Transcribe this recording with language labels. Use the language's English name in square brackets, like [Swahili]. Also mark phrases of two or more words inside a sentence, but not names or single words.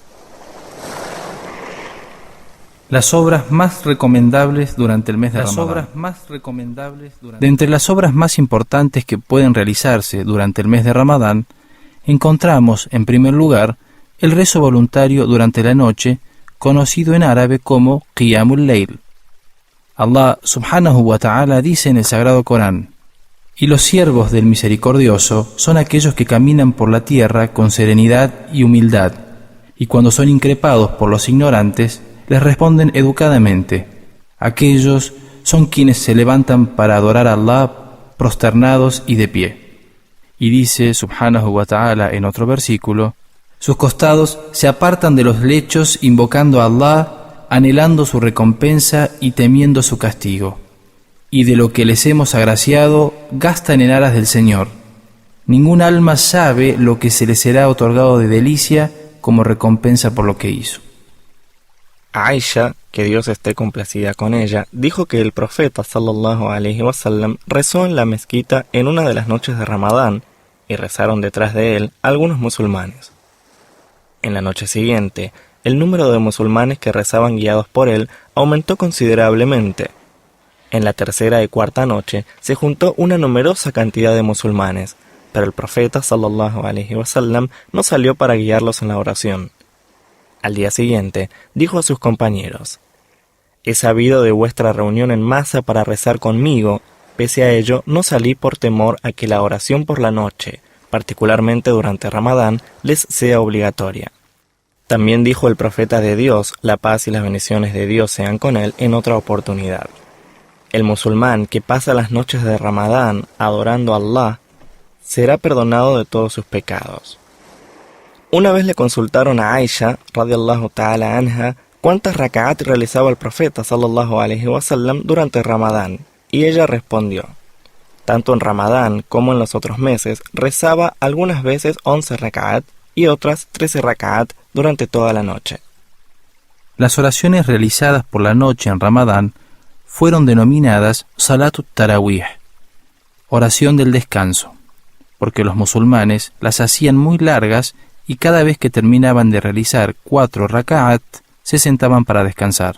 [Spanish] Las obras más recomendables durante el mes de Ramadán. De entre las obras más importantes que pueden realizarse durante el mes de Ramadán, encontramos, en primer lugar, el rezo voluntario durante la noche, conocido en árabe como [Arabic] قيام الليل. [Spanish] Allah [Arabic] سبحانه وتعالى [Spanish] dice en el Sagrado Corán: y los siervos del Misericordioso son aquellos que caminan por la tierra con serenidad y humildad, y cuando son increpados por los ignorantes, les responden educadamente. Aquellos son quienes se levantan para adorar a Allah prosternados y de pie. Y dice [Arabic] سبحانه وتعالى [Spanish] en otro versículo: sus costados se apartan de los lechos invocando a Allah, anhelando su recompensa y temiendo su castigo. Y de lo que les hemos agraciado, gastan en aras del Señor. Ningún alma sabe lo que se les será otorgado de delicia como recompensa por lo que hizo. Aisha, que Dios esté complacida con ella, dijo que el profeta [Arabic] صلى الله عليه وسلم [Spanish] rezó en la mezquita en una de las noches de Ramadán y rezaron detrás de él algunos musulmanes. En la noche siguiente, el número de musulmanes que rezaban guiados por él aumentó considerablemente. En la tercera y cuarta noche se juntó una numerosa cantidad de musulmanes, pero el profeta [Arabic] صلى الله عليه وسلم [Spanish] no salió para guiarlos en la oración. Al día siguiente, dijo a sus compañeros: he sabido de vuestra reunión en masa para rezar conmigo, pese a ello no salí por temor a que la oración por la noche, particularmente durante Ramadán, les sea obligatoria. También dijo el profeta de Dios, la paz y las bendiciones de Dios sean con él, en otra oportunidad: el musulmán que pasa las noches de Ramadán adorando a Allah, será perdonado de todos sus pecados. Una vez le consultaron a Aisha, [Arabic] رضي الله تعالى عنها, [Spanish] cuántas raka'at realizaba el profeta [Arabic] صلى الله عليه وسلم [Spanish] durante Ramadán, y ella respondió: tanto en Ramadán como en los otros meses, rezaba algunas veces 11 raka'at y otras 13 raka'at durante toda la noche. Las oraciones realizadas por la noche en Ramadán fueron denominadas [Arabic] صلاة التراويح, [Spanish] oración del descanso, porque los musulmanes las hacían muy largas y cada vez que terminaban de realizar 4 raka'at, se sentaban para descansar.